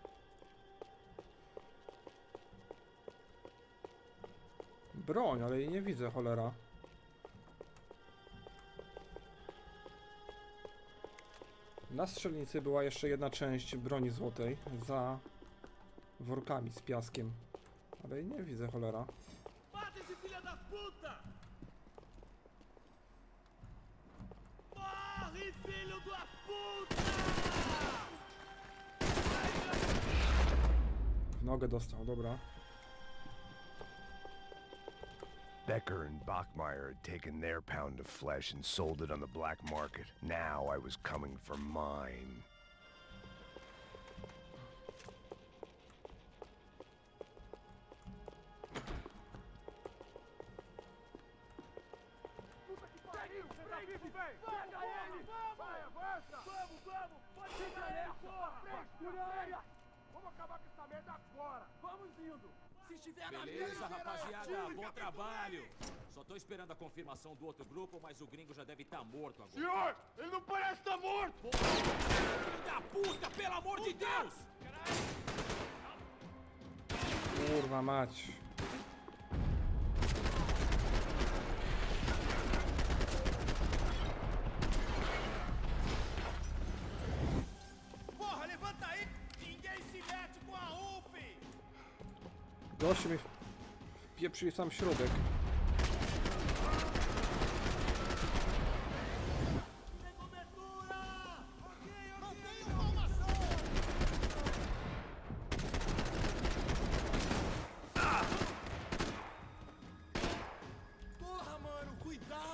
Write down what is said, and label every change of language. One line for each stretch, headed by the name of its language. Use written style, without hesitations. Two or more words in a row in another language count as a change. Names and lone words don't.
Polish: broń, ale jej nie widzę, cholera. Na strzelnicy była jeszcze jedna część broni złotej za workami z piaskiem. Ale jej nie widzę, cholera.
Portuguese: Mata esse filho da puta! Morre, filho da puta!
Polish: W nogę dostał, dobra.
English: Becker and Bachmeyer had taken their pound of flesh and sold it on the black market. Now I was coming for mine.
Portuguese: Puta que pariu! Você tá vivo, velho! Pega ele! Vai, avança! Vamos, vamos! Pode pegar ele, porra! Frente! Vamos acabar com essa merda agora! Vamos indo! Se estiver na Beleza, mesa, rapaziada, bom trabalho. Só tô esperando a confirmação do outro grupo, mas o gringo já deve estar morto agora. Senhor, ele não parece estar morto! Filho da puta, pelo amor de Deus!
Polish: Kurwa mać.
Portuguese: Porra, levanta aí! Ninguém se mete com a UF!
Polish: Gość mi wpieprzył sam środek.
Portuguese: Tem cobertura! Ok, mantenha a formação! Porra, mano, cuidado!